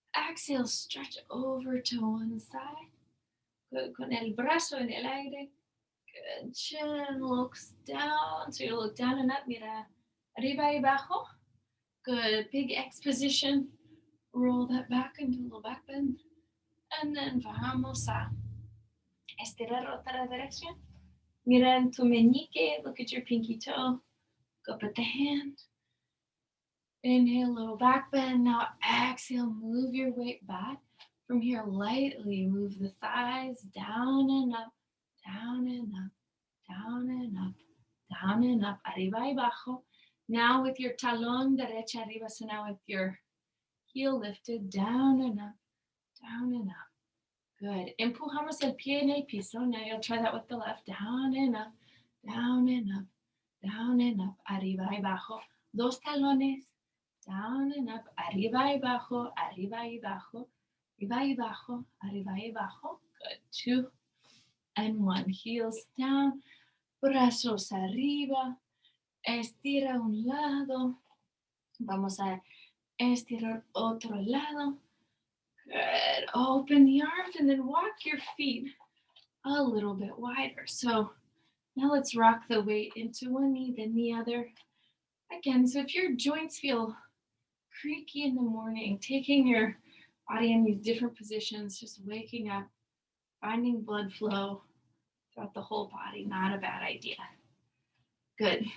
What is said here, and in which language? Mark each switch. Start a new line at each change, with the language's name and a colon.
English: Exhale, stretch over to one side. Good.
Spanish: Con el brazo en el aire.
English: Good. Chin looks down. So you look down and up.
Spanish: Mira arriba y abajo. Good.
English: Big X position. Roll that back into a little back bend. And then
Spanish: vamos a estirar otra dirección. Mira en tu meñique.
English: Look at your pinky toe. Go up at the hand. Inhale, little back bend. Now exhale, move your weight back. From here, lightly move the thighs down and up, down and up, down and up, down and up,
Spanish: arriba y abajo.
English: Now with your
Spanish: talón derecha arriba,
English: so now with your heel lifted, down and up, down and up. Good.
Spanish: Empujamos el pie en el piso.
English: Now you'll try that with the left, down and up, down and up, down and up,
Spanish: arriba y abajo. Dos talones,
English: down and up,
Spanish: arriba y abajo, arriba y abajo. Arriba y abajo, arriba y abajo.
English: Good. 2 and 1. Heels down,
Spanish: brazos arriba. Estira un lado. Vamos a estirar otro lado.
English: Good. Open the arms and then walk your feet a little bit wider. So now let's rock the weight into one knee, then the other. Again, so if your joints feel creaky in the morning, taking your body in these different positions, just waking up, finding blood flow throughout the whole body, not a bad idea. Good.